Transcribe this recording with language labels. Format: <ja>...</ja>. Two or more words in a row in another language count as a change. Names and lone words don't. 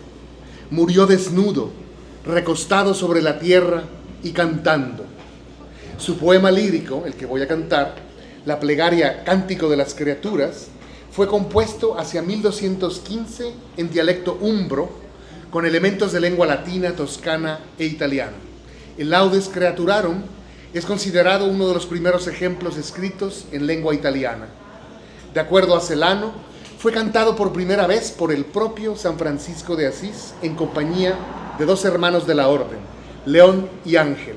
<es>Murió desnudo, recostado sobre la tierra y cantando. Su poema lírico, el que voy a cantar, la plegaria Cántico de las Criaturas, fue compuesto hacia 1215 en dialecto umbro, con elementos de lengua latina, toscana e italiana. El Laudes Creaturarum es considerado uno de los primeros ejemplos escritos en lengua italiana. De acuerdo a Celano, fue cantado por primera vez por el propio San Francisco de Asís en compañía de dos hermanos de la orden, León y Ángel.</es>